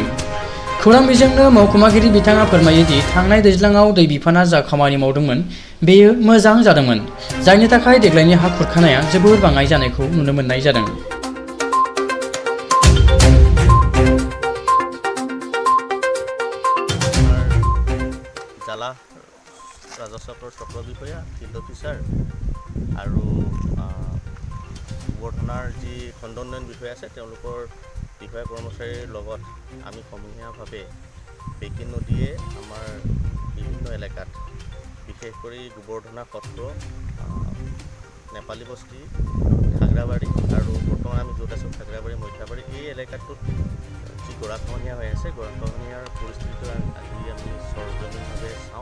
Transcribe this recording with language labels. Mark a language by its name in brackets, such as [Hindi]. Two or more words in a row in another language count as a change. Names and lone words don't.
[Bodo] खौरां बिजोंनो महकुमागिरि बिथाङा फोरमायो दि थांनाय दैज्लाङाव दै बिफाना जा खामानि मावदोंमोन बेयो मोजां जादोंमोन, जायनि थाखाय देग्लायनि हा खुरखानाया जोबोर बाङाय जानायखौ नुनो मोननाय जादों। [Assamese] जाला ৰাজস্ব চক্ৰ বিষয়া [English] field officer [Assamese] আৰু গবৰথনাৰ যি খণ্ড উন্নয়ন বিষয়া আছে তেওঁলোকৰ বিষয়া কৰ্মচাৰীৰ লগত আমি সমূহীয়াভাৱে বেকী নদীয়ে আমাৰ বিভিন্ন এলেকাত বিশেষ কৰি গোবৰধনা সত্ৰ, নেপালী বস্তি, খাগ্ৰাবাৰী আৰু বৰ্তমান আমি য'ত আছোঁ খাগ্ৰাবাৰী মৈথাবাৰী এই এলেকাটোত যি গৰাখহনীয়া হৈ আছে গৰাখহনীয়াৰ পৰিস্থিতিটো আজি আমি সৰজমিনভাৱে চাওঁ।